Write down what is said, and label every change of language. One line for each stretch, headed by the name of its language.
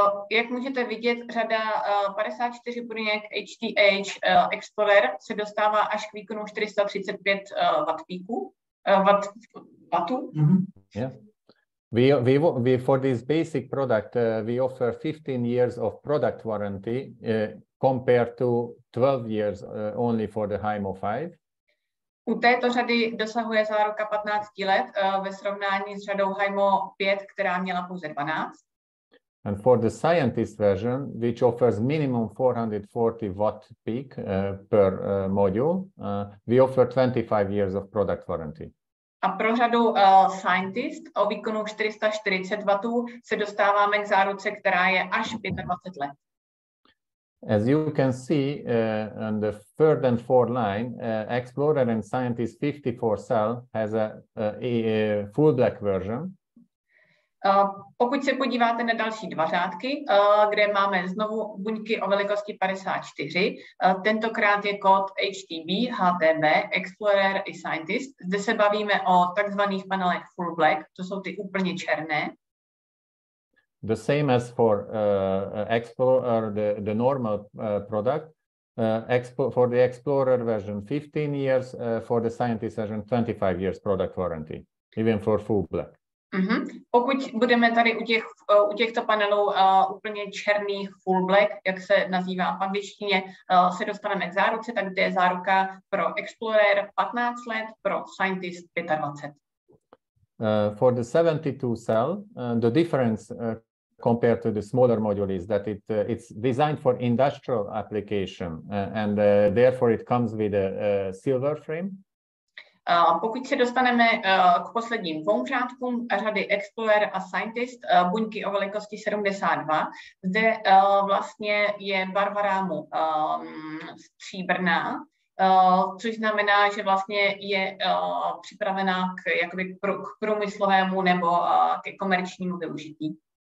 Czech: Jak můžete vidět, řada 54 buněk HTH Explorer se dostává až k výkonu 435 watt peaku. Wattů. Yeah.
English: We for this basic product we offer 15 years of product warranty compared to 12 years only for the HIMO 5.
Czech: U této řady dosahuje záruka 15 let ve srovnání s řadou HIMO 5, která měla pouze 12.
English: And for the Scientist version, which offers minimum 440 watt peak per module, we offer 25 years of product warranty.
Czech: A pro řadu Scientist o výkonu 440 W se dostáváme k záruce, která je až 25 let.
English: As you can see on the third and fourth line, Explorer and Scientist 54 cell has a full black version.
Czech: Pokud se podíváte na další dva řádky, kde máme znovu buňky o velikosti 54, tentokrát je kód HTB, HTB, Explorer i Scientist. Zde se bavíme o takzvaných panelech full black, to jsou ty úplně černé.
English: The same as for Explorer, the normal product. For the Explorer version 15 years, for the Scientist version 25 years product warranty, even for full black.
Czech: Pokud budeme tady u těchto panelů úplně černých full black, jak se nazývá v angličtině, se dostaneme k záruce, tak kde je záruka pro Explorer 15 let, pro Scientist 25.
English: For the 72 cell, the difference compared to the smaller module is that it's designed for industrial application, and therefore it comes with a silver frame.
Czech: Pokud se dostaneme k posledním dvou řádkům řady Explorer a Scientist, buňky o velikosti 72, zde vlastně je barva rámu stříbrná, což znamená, že vlastně je připravená k průmyslovému nebo ke komerčnímu využití.